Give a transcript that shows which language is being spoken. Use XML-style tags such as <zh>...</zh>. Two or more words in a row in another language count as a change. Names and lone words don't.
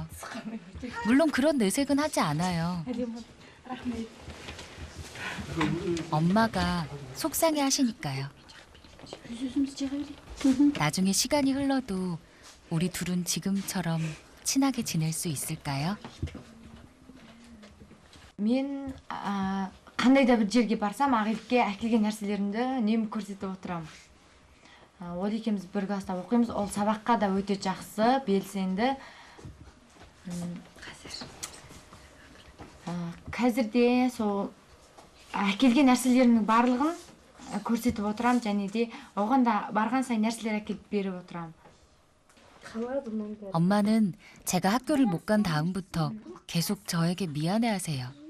<ko>물론 그런 내색은 하지 않아요. 엄마가 속상해 하시니까요. 나중에 시간이 흘러도 우리 둘은 지금처럼 친하게 지낼 수 있을까요?</ko> <kk>Мен қандай да бір жерге барсам, Ақелікке әкелген нәрселерімді үнемі көрсетіп отырамын. Ол екеуміз бір класста оқимыз, ол сабаққа да өте жақсы, белсенді. Қазірде сол әкелген нәрселерімнің барлығын көрсетіп отырамын, және де оған да барған сайын нәрселер әкеліп беріп отырамын.</kk> <ko>엄마는 제가 학교를 못 간 다음부터 계속 저에게 미안해하세요.</ko>